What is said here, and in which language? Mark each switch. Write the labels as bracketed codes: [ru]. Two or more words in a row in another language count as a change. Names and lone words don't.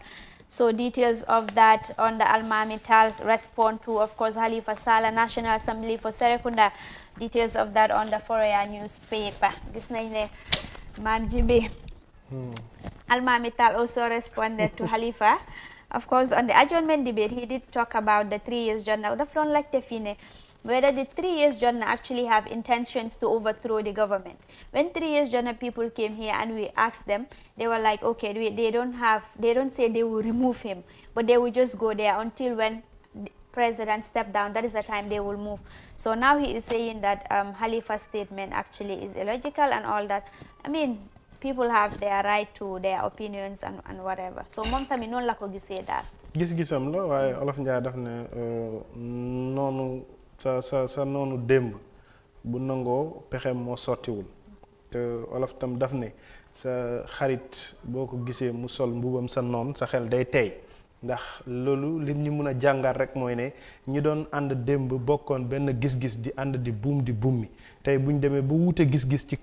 [en] So details of that on the Almami Tall response to, of course, Halifa Sallah, National Assembly for Serekunda. Details of that on the Foroyaa newspaper. [wo] Gis nañ ne [en] Mam Jibi Almami Tall also responded to Halifa. Of course, on the adjournment debate, he did talk about the 3 years Jotna. [wo] Daf doon laajte fii ne [en] whether the 3 Years Jotna actually have intentions to overthrow the government. When 3 Years Jotna people came here and we asked them, they were like, okay, they don't say they will remove him, but they will just go there until when the president step down. That is the time they will move. So now he is saying that Halifa's statement actually is illogical and all that. I mean, people have their right to their opinions and whatever. [wo] So mom tamit non la ko gisee daal. Gis-gisam la waaye Olof Njaay daf ne noonu sa noonu démb bu nangoo pexem moo sottiwul te Olof tam daf ne sa xarit boo ko gisee mu sol mbubam sa noon sa xel day tey ndax loolu lim ñu mën a jàngal rek mooy ne ñi doon ànd démb bokkoon benn gis-gis di ànd di bummi tey buñ demee ba wuute gis-gis ci